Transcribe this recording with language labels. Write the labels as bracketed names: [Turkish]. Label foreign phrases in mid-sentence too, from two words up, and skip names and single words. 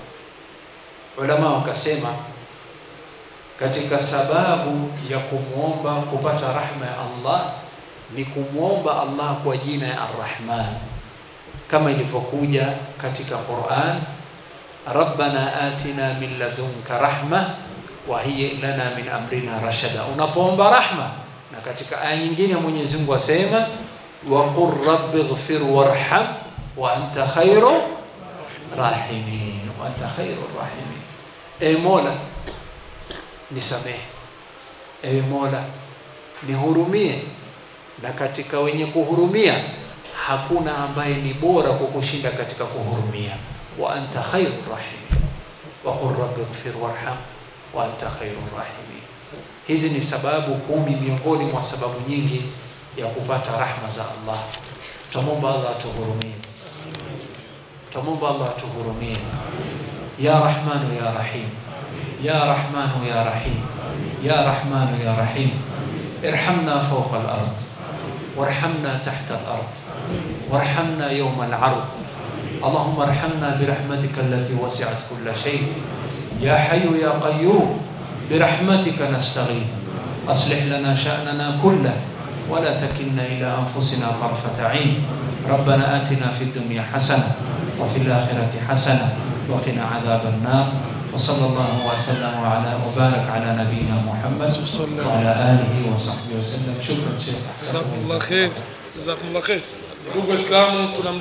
[Swahili] Ulama wakasema katika sababu ya kumuomba kupata rahma ya Allah ni kumuomba Allah kwa jina ya Ar-Rahman, kama ilivyokuja katika Qur'an, [Arabic] ربنا آتنا من لدنك رحمة وهيئ لنا من أمرنا رشدا. [Swahili] Unapoomba rahma, na katika aya nyingine Mwenyezi Mungu asema [Arabic] وقل رب اغفر وارحم وأنت خير الراحمين وأنت خير الراحمين. [Swahili] Ewe Mola nisamehe, ewe Mola nihurumie, na katika wenye kuhurumia hakuna ambaye ni bora kukushinda katika kuhurumia. [Arabic] وأنت خير الراحمين وقل رب اغفر وارحم وأنت خير الراحمين. [Swahili] Hizi ni sababu 10 miongoni mwa sababu nyingi ya kupata rahma za Allah. Tumomba Allah atuhurumie, tumomba Allah atuhurumie. [Arabic] يا رحمن يا رحيم يا رحمن يا رحيم يا رحمن يا رحيم ارحمنا فوق الأرض وارحمنا تحت الأرض وارحمنا يوم العرض. اللهم ارحمنا برحمتك التي وسعت كل شيء. يا حي يا قيوم برحمتك أستغيث أصلح لنا شأننا كله ولا تكلنا إلى أنفسنا طرفة عين. ربنا آتنا في الدنيا حسنة وفي الآخرة حسنة وقنا عذاب النار. وصلى الله وسلم وبارك على نبينا محمد وعلى آله وصحبه وسلم. شكرا شيخ. جزاكم الله خير. جزاكم الله خير. [Swahili] Ndugu Waislamu, tunamshukuru